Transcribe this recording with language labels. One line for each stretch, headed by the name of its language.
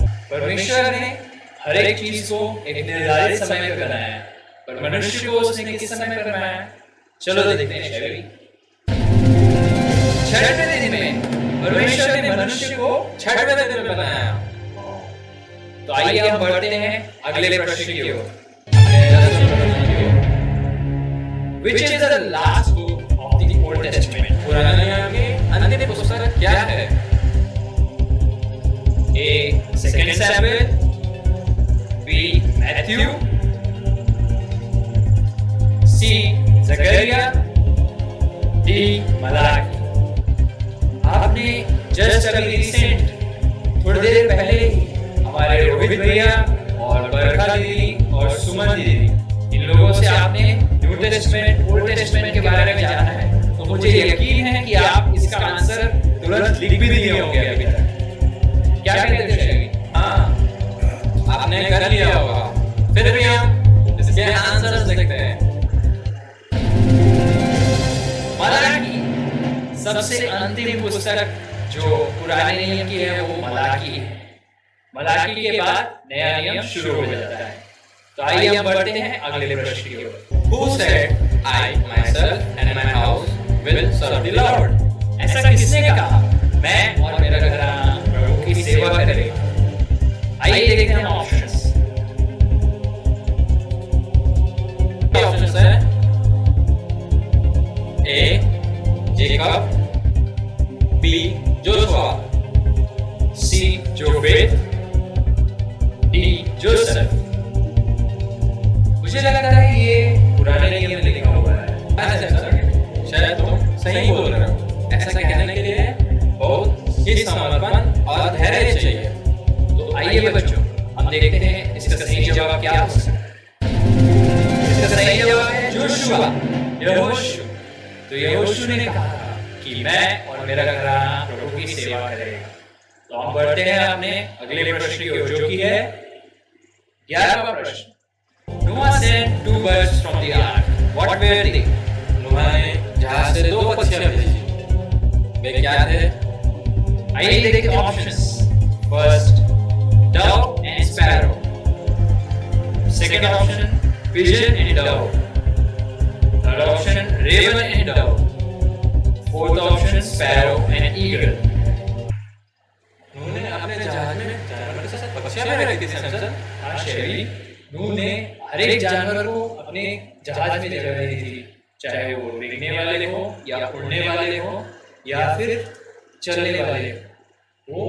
Hindi: परमेश्वर ने हर एक चीज को एक निर्धारित समय पर बनाया, पर मनुष्य को उसने किस समय पर बनाया? चलो देखते हैं शैवी। 6वें दिन में परमेश्वर ने मनुष्य को 6वें दिन में बनाया। तो आइए हम बढ़ते हैं अगले प्रश्न की ओर।
English: Which is the last book of the Old Testament? पुराने नियम की अंतिम पुस्तक क्या है? A. Second Samuel, B. Matthew,
Hindi: C Zechariah, D Malachi. आपने जस्ट अभी रिसेंट थोड़ी देर पहले ही हमारे रोहित भैया और बरखा दीदी और सुमन दीदी इन लोगों से आपने न्यू टेस्टमेंट ओल्ड टेस्टमेंट के बारे में जाना है। तो मुझे यकीन है कि आप इसका आंसर तुरंत लिख भी दिए होंगे अभी तक। क्या कहते हैं शेवी? हाँ, आपने कर लिया होगा। फिर भी हम इसके आंसर्स देखते हैं। मलाकी सबसे अंतिम पुस्तक जो पुराने नियम की है वो मलाकी है। मलाकी के बाद नया नियम शुरू हो जाता है। तो आइए हम बढ़ते हैं अगले प्रश्न की ओर।
English: Who said, I, myself and my house will serve the Lord?
Hindi: ऐसा किसने कहा? मैं और मेरा घराना प्रभु की सेवा करेगा। आइए देखते हैं ऑप्शंस। ऑप्शंस है ए जेकब, बी जोशुआ, सी जोबेद, डी जोसेफ। मुझे लगता है ये पुराने नियम में लिखा हुआ है। शायद तुम सही बोल रहे हो। ऐसा कहने के लिए बहुत ही समर्पण और धैर्य चाहिए। तो आइए बच्चों, हम देखते हैं इसका सही जवाब क्या हो सकता है। इसका सही जवाब है जोशुआ, यहोशू। तो यहोशू ने कहा कि मैं और मेरा घराना प्रभु की सेवा करेगा। तो हम बढ़ते हैं अपने अगले प्रश्न की ओर, जो कि है 11वां प्रश्न।
English: Noah sent 2 birds from the ark. What were they?
Hindi: नूह ने जहाज से 2 पक्षियां भेजी। वे क्या थे? आइए देखते हैं options.
English: First, dove and sparrow. Second option, pigeon and dove. Third option, raven and dove. Fourth option, sparrow and eagle.
Hindi: नूह ने अपने जहाज में जानवर के साथ पक्षियां भी रखी थी सैमसन। हाँ शेरी, नूह ने हर एक जानवर को अपने जहाज में जगह दी थी, चाहे वो रेंगने वाले हो या उड़ने वाले हो या फिर चलने वाले हो।